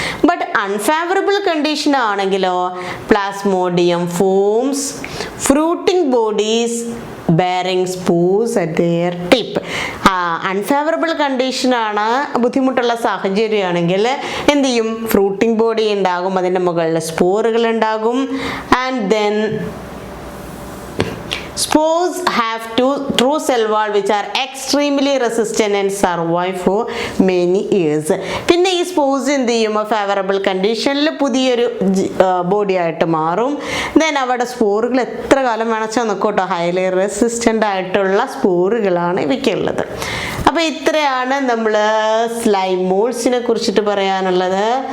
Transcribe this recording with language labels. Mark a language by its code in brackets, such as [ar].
[en] but unfavourable condition [ml] ആണെങ്കിലോ [en] Plasmodium forms fruiting bodies bearing spores at their tip. [ml] Unfavourable കണ്ടീഷനാണ്, ബുദ്ധിമുട്ടുള്ള സാഹചര്യമാണെങ്കിൽ എന്ത് ചെയ്യും? ഫ്രൂട്ടിംഗ് ബോഡി ഉണ്ടാകും, അതിൻ്റെ മുകളിൽ സ്പോറുകൾ ഉണ്ടാകും. [en] And then spores have true cell wall which are extremely resistant and survive for many years. [ml] പിന്നെ ഈ സ്പോർസ് എന്ത് ചെയ്യുമ്പോൾ ഫേവറബിൾ കണ്ടീഷനിൽ പുതിയൊരു ബോഡി ആയിട്ട് മാറും. ദെൻ അവിടെ സ്പോറുകൾ എത്ര കാലം വേണമെച്ചാൽ നോക്കോട്ടോ, ഹൈലി റെസിസ്റ്റൻ്റ് ആയിട്ടുള്ള സ്പോറുകളാണ് ഇവയ്ക്കുള്ളത്. അപ്പോൾ ഇത്രയാണ് നമ്മൾ സ്ലൈമോൾസിനെ കുറിച്ചിട്ട് പറയാനുള്ളത്.